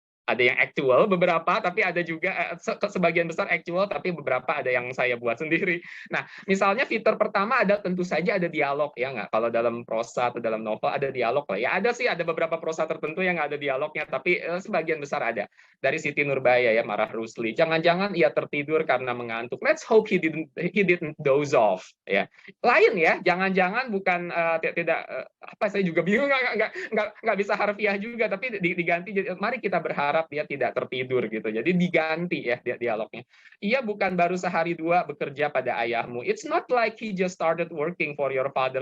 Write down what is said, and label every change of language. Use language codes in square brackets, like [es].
[id] Ada yang actual beberapa, tapi ada juga sebagian besar actual, tapi beberapa ada yang saya buat sendiri. Nah, misalnya fitur pertama ada tentu saja ada dialog ya nggak? Kalau dalam prosa atau dalam novel ada dialog lah. Ya ada sih, ada beberapa prosa tertentu yang nggak ada dialognya, tapi sebagian besar ada. Dari Siti Nurbaya ya, Marah Rusli. Jangan-jangan ia tertidur karena mengantuk. [en] Let's hope he didn't doze off ya. [id] Lain ya, jangan-jangan bukan saya juga bingung, nggak bisa harfiah juga, tapi diganti. Mari kita berharap berharap dia tidak tertidur gitu. Jadi diganti ya dialognya. Ia bukan baru sehari dua bekerja pada ayahmu. [en] It's not like he just started working for your father.